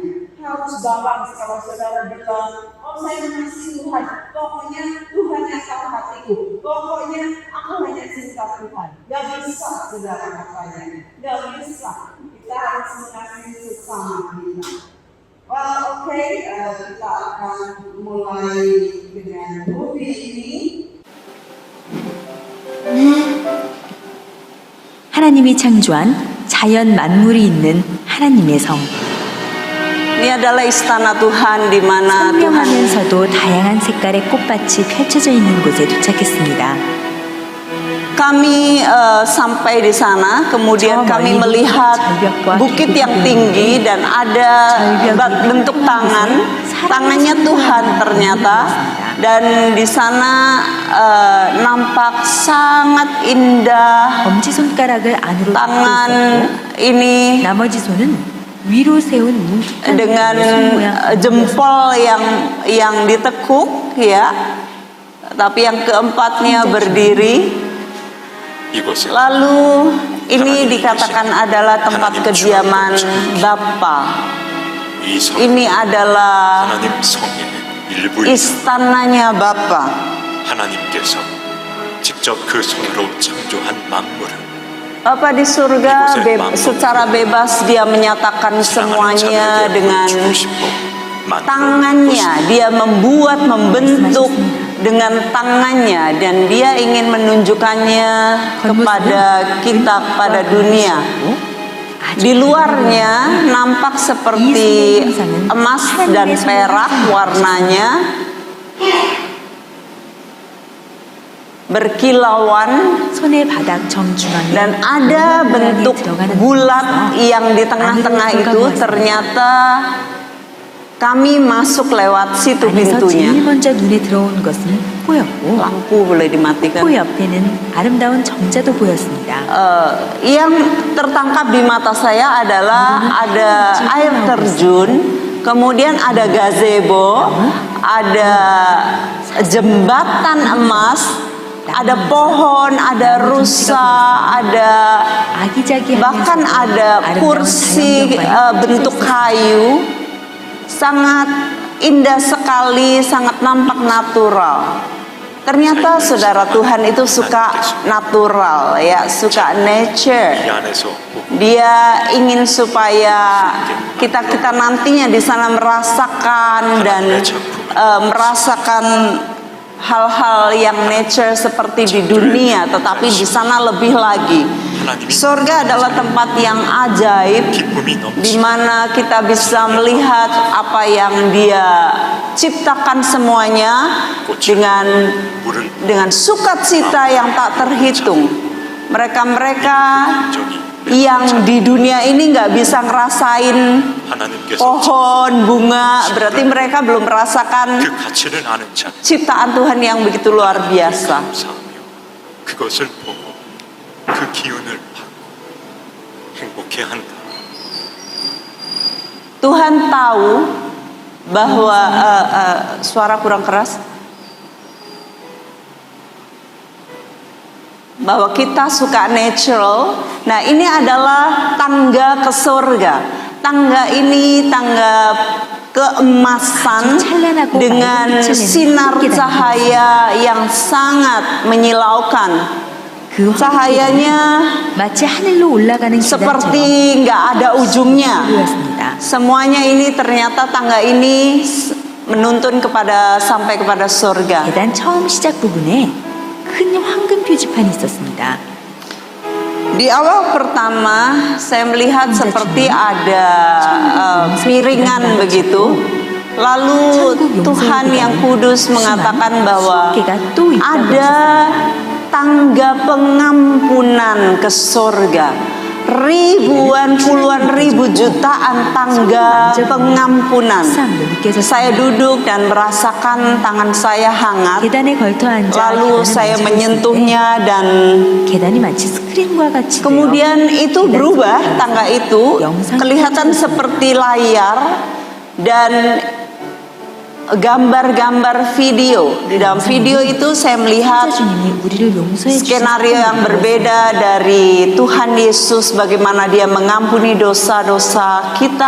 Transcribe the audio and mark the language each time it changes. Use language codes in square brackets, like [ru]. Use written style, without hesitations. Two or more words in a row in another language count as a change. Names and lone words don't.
[id] Harus balance kalau saudara bilang, oh saya mengasihi Tuhan, pokoknya Tuhan yang tahu hatiku, pokoknya aku hanya cinta Tuhan. Gak bisa saudara katanya, gak bisa. Kita harus mengasihi sesama kita. Well, oke, kita akan mulai dengan movie ini. [ko] 하나님이 창조한 자연 만물이 있는 하나님의 성. [id] Ini adalah istana Tuhan di mana Tuhan [ko] 선명하면서도 다양한 색깔의 꽃밭이 펼쳐져 있는 곳에 도착했습니다. [id] kami sampai di sana, kemudian kami melihat bukit yang tinggi dan ada bentuk tangannya Tuhan ternyata, dan di sana nampak sangat indah. [ko] 엄지손가락을 안으로 [id] tangan ini [ko] 나머지 손은 위로 세운 뭉툭한 [id] dengan jempol yang ditekuk ya, tapi yang keempatnya berdiri. Lalu Ini dikatakan adalah tempat kediaman Bapa. [ko] 이 성은 [id] Ini adalah [ko] 하나님 성의 일부이다. [id] istananya Bapa. [ko] 하나님께서 직접 그 손으로 창조한 만물을 [id] Bapa di surga secara bebas dia menyatakan semuanya dengan tangannya. Dia membentuk dengan tangannya dan dia ingin menunjukkannya kepada kita, kepada dunia. Di luarnya nampak seperti emas dan perak warnanya, berkilauan, [ko] 손의 바닥 정중앙에 [id] dan ada bentuk bulat yang di tengah-tengah itu. Ternyata kami masuk lewat situ [ko] 안에서 [id] pintunya. [ko] 제일 먼저 눈에 들어오는 것은 코였고 [id] Lampu boleh dimatikan. [ko] 코 옆에는 아름다운 정자도 보였습니다. [id] Yang tertangkap di mata saya adalah ada air terjun, kemudian ada gazebo, ada jembatan emas, ada pohon, ada rusa, ada bahkan ada kursi bentuk kayu. Sangat indah sekali, sangat nampak natural. Ternyata saudara, Tuhan itu suka natural, ya, suka nature. [ko] 이 안에서 [id] Dia ingin supaya kita nantinya di sana merasakan dan merasakan hal-hal yang nature seperti di dunia, tetapi di sana lebih lagi. Surga adalah tempat yang ajaib, di mana kita bisa melihat apa yang Dia ciptakan semuanya dengan sukacita yang tak terhitung. Mereka yang di dunia ini nggak bisa ngerasain pohon, bunga, berarti mereka belum merasakan [ko] 그 가치를 아는 자 [id] ciptaan Tuhan yang begitu luar biasa. [ko] 감사하며 그것을 보고 그 기운을 받고 행복해한다. [id] Tuhan tahu bahwa suara kurang keras, bahwa kita suka natural. Nah, ini adalah tangga ke surga. Tangga ini tangga keemasan dengan sinar cahaya yang sangat menyilaukan. Cahayanya [ko] 마치 하늘로 올라가는 [id] seperti nggak ada ujungnya. Semuanya ini ternyata tangga ini menuntun sampai kepada surga. [ko] 계단 처음 시작 부분에 큰 황금 표지판이 있었습니다. [id] Di awal pertama saya melihat seperti ada piringan begitu. Lalu Tuhan yang kudus mengatakan bahwa ada tangga pengampunan ke surga. Ribuan, puluhan ribu, jutaan tangga pengampunan. Saya duduk dan merasakan tangan saya hangat. [ko] 계단에 걸터 앉아 [id] Lalu saya menyentuhnya dan [ko] 계단이 마치 스크린과 같이 [id] kemudian itu berubah, tangga itu kelihatan seperti layar dan gambar-gambar video. Di dalam video itu saya melihat skenario yang berbeda dari Tuhan Yesus, bagaimana Dia mengampuni dosa-dosa kita.